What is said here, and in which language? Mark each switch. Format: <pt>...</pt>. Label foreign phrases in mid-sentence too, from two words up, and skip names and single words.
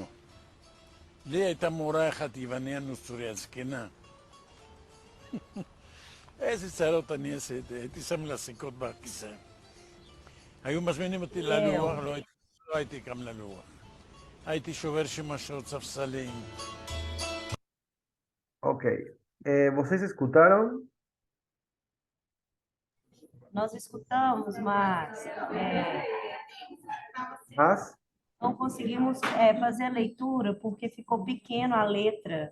<he>לי הייתה מורה אחת יווניה נוצריה זקנה. איזה צרות אני עשיתי, הייתי שם לה סיכות בכיסא. היו מזמינים אותי ללוח, לא הייתי קם ללוח. הייתי שובר שמשות, ספסלים.</he> <pt>Ok. Vocês escutaram? Nós escutamos, mas Mas? não conseguimos fazer a leitura porque ficou pequeno a letra.</pt>